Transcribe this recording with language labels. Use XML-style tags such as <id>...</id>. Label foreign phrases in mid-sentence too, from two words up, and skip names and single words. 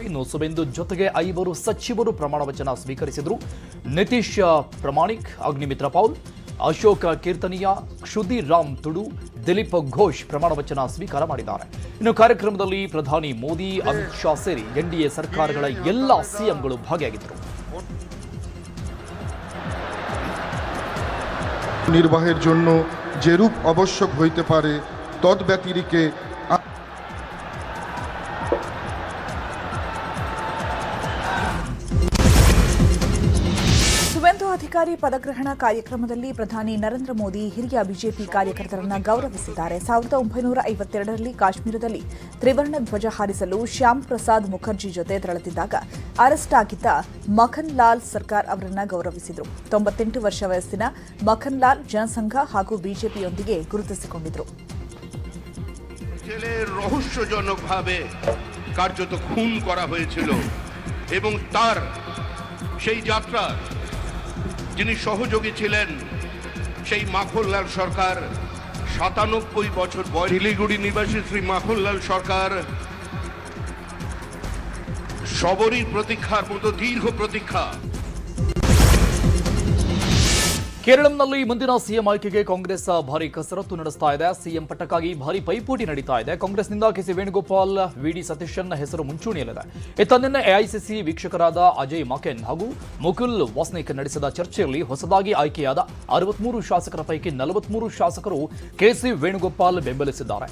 <kn>ಇನ್ನು ಸುವೆಂದು ಜೊತೆಗೆ 5 ಸಚಿವರು ಪ್ರಮಾಣ ವಚನ ಸ್ವೀಕರಿಸಿದರು. ನಿತೀಶ್ ಪ್ರಮಾಣಿಕ್, ಅಗ್ನಿಮಿತ್ರ ಪೌಲ್, ಅಶೋಕ್ ಕೀರ್ತನಿಯಾ, ಕ್ಷುದಿರ್ ರಾಮ್ ತುಡು, ದಿಲೀಪ್ ಘೋಷ್ ಪ್ರಮಾಣ ವಚನ ಸ್ವೀಕಾರ ಮಾಡಿದ್ದಾರೆ. ಇನ್ನು ಕಾರ್ಯಕ್ರಮದಲ್ಲಿ ಪ್ರಧಾನಿ ಮೋದಿ, ಅಮಿತ್ ಶಾ ಸೇರಿ ಎನ್ಡಿಎ ಸರ್ಕಾರಗಳ ಎಲ್ಲ ಸಿಎಂಗಳು ಭಾಗಿಯಾಗಿದ್ದರು.</kn> <bn>নির্বাহের জন্য যে রূপ আবশ্যক হইতে পারে তদ্ব্যতিরিকে</bn> <kn>ಸುವೆಂದು ಅಧಿಕಾರಿ ಪದಗ್ರಹಣ ಕಾರ್ಯಕ್ರಮದಲ್ಲಿ ಪ್ರಧಾನಿ ನರೇಂದ್ರ ಮೋದಿ ಹಿರಿಯ ಬಿಜೆಪಿ ಕಾರ್ಯಕರ್ತರನ್ನ ಗೌರವಿಸಿದ್ದಾರೆ. 1952ರಲ್ಲಿ ಕಾಶ್ಮೀರದಲ್ಲಿ ತ್ರಿವರ್ಣ ಧ್ವಜ ಹಾರಿಸಲು ಶ್ಯಾಮ್ ಪ್ರಸಾದ್ ಮುಖರ್ಜಿ ಜೊತೆ ತೆರಳುತ್ತಿದ್ದಾಗ ಅರೆಸ್ಟ್ ಆಗಿದ್ದ ಮಖನ್ ಲಾಲ್ ಸರ್ಕಾರ್ ಅವರನ್ನ ಗೌರವಿಸಿದರು. 98 ವರ್ಷ ವಯಸ್ಸಿನ ಮಖನ್ ಲಾಲ್ ಜನಸಂಘ ಹಾಗೂ ಬಿಜೆಪಿಯೊಂದಿಗೆ ಗುರುತಿಸಿಕೊಂಡಿದ್ರು.</kn> <bn>রহস্যজনকভাবে কার্যত খুন করা হয়েছিল এবং তার সেই যাত্রা যিনি সহযোগী ছিলেন সেই মাখনলাল সরকার 97 বছর বয়স শিলিগুড়ি নিবাসী শ্রী মাখনলাল সরকার সবরই প্রতীক্ষার মতো দীর্ঘ প্রতীক্ষা</bn> <kn>ಕೇರಳಂನಲ್ಲಿ ಮುಂದಿನ ಸಿಎಂ ಆಯ್ಕೆಗೆ ಕಾಂಗ್ರೆಸ್ ಭಾರಿ ಕಸರತ್ತು ನಡೆಸ್ತಾ ಇದೆ. ಸಿಎಂ ಪಟ್ಟಕ್ಕಾಗಿ ಭಾರಿ ಪೈಪೋಟಿ ನಡೀತಾ ಇದೆ. ಕಾಂಗ್ರೆಸ್ನಿಂದ ಕೆಸಿ ವೇಣುಗೋಪಾಲ್, ವಿಡಿ ಸತೀಶನ್ ಹೆಸರು ಮುಂಚೂಣಿಯಲ್ಲಿದೆ. ಇತ್ತ ನಿನ್ನೆ ಎಐಸಿಸಿ ವೀಕ್ಷಕರಾದ ಅಜಯ್ ಮಾಕೆನ್ ಹಾಗೂ ಮುಕುಲ್ ವಾಸ್ನಿಕ್ ನಡೆಸಿದ ಚರ್ಚೆಯಲ್ಲಿ ಹೊಸದಾಗಿ ಆಯ್ಕೆಯಾದ 63 ಶಾಸಕರ ಪೈಕಿ 43 ಶಾಸಕರು ಕೆಸಿ ವೇಣುಗೋಪಾಲ್ ಬೆಂಬಲಿಸಿದ್ದಾರೆ.</kn>